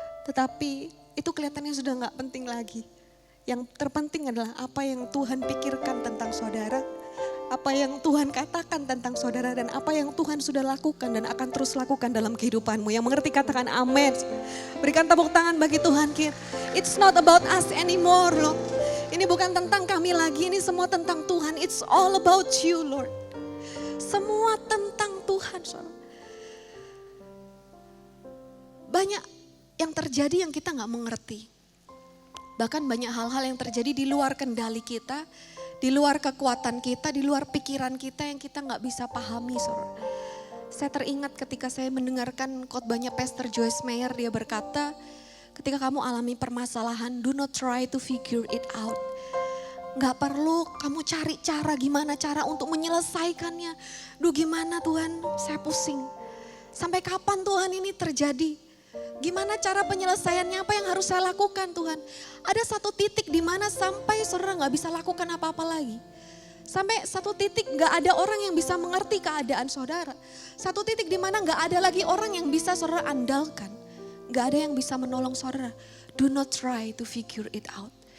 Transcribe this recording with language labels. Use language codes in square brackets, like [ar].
[id] Tetapi itu kelihatannya sudah gak penting lagi. Yang terpenting adalah apa yang Tuhan pikirkan tentang saudara, apa yang Tuhan katakan tentang saudara, dan apa yang Tuhan sudah lakukan dan akan terus lakukan dalam kehidupanmu. Yang mengerti katakan amin. Berikan tepuk tangan bagi Tuhan kita. [en] It's not about us anymore, loh. [id] Ini bukan tentang kami lagi, ini semua tentang Tuhan. [en] It's all about you, Lord. [id] Semua tentang Tuhan, saudara. Banyak yang terjadi yang kita gak mengerti. Bahkan banyak hal-hal yang terjadi di luar kendali kita, di luar kekuatan kita, di luar pikiran kita yang kita gak bisa pahami, saudara. Saya teringat ketika saya mendengarkan khotbahnya Pastor Joyce Meyer, dia berkata, ketika kamu alami permasalahan, [en] do not try to figure it out. [id] Gak perlu kamu cari cara, gimana cara untuk menyelesaikannya. Duh gimana Tuhan, saya pusing. Sampai kapan Tuhan ini terjadi? Gimana cara penyelesaiannya, apa yang harus saya lakukan Tuhan? Ada satu titik di mana sampai saudara gak bisa lakukan apa-apa lagi. Sampai satu titik gak ada orang yang bisa mengerti keadaan saudara. Satu titik di mana gak ada lagi orang yang bisa saudara andalkan. Gak ada yang bisa menolong saudara. [en] Do not try to figure it out.